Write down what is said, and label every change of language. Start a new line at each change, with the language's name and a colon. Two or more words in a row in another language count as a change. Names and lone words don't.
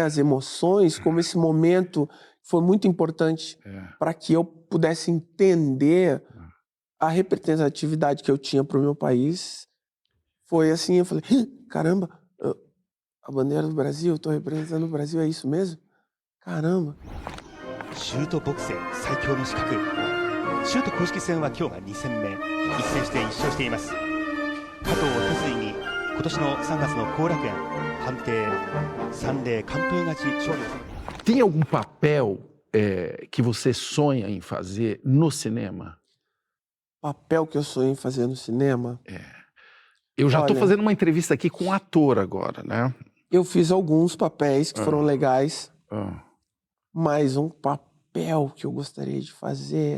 Portuguese: As emoções, como esse momento foi muito importante para que eu pudesse entender a representatividade que eu tinha para o meu país. Foi assim, eu falei, caramba, a bandeira do Brasil, eu tô representando o Brasil, é isso mesmo? Caramba.
Japanese: シュートボクセン最強の資格。シュート公式戦は今日が2戦目。一戦して1勝しています。加藤哲也に今年の3月の後楽園判定3-0完封勝ち勝利。
Portuguese: Tem algum papel que você sonha em fazer no cinema? Papel que eu sonhei em fazer no cinema? Eu já estou fazendo uma entrevista aqui com um ator agora, né? Eu fiz alguns papéis que foram legais, mas um papel que eu gostaria de fazer...